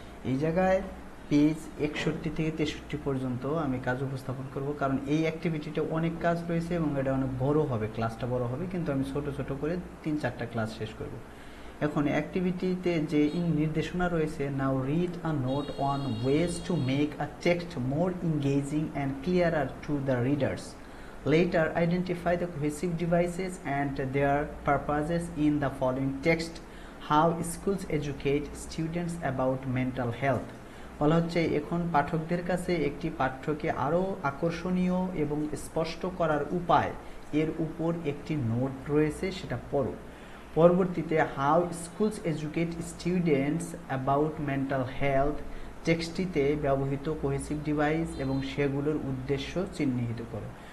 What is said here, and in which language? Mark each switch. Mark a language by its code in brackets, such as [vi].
[bn] এই জায়গায় পেজ 61 থেকে 63 পর্যন্ত আমি কাজ উপস্থাপন করব, কারণ এই অ্যাক্টিভিটিটা অনেক কাজ রয়েছে এবং এটা অনেক বড় হবে, ক্লাসটা বড় হবে, কিন্তু আমি ছোট ছোট করে 3-4টা ক্লাস শেষ করব। এখন অ্যাক্টিভিটিতে যে নির্দেশনা রয়েছে, [en] Now read a note on ways to make a text more engaging and clearer to the readers. Later, identify the cohesive devices and their purposes in the following text. How schools educate students about mental health. [bn] বলা হচ্ছে, এখন পাঠকদের কাছে একটি পাঠ্যকে আরও আকর্ষণীয় এবং স্পষ্ট করার উপায় এর উপর একটি নোট রয়েছে, সেটা পড়ো। পরবর্তীতে how schools educate students about mental health টেক্সটটিতে ব্যবহৃত কোহেসিভ ডিভাইস এবং সেগুলোর উদ্দেশ্য চিহ্নিত করো।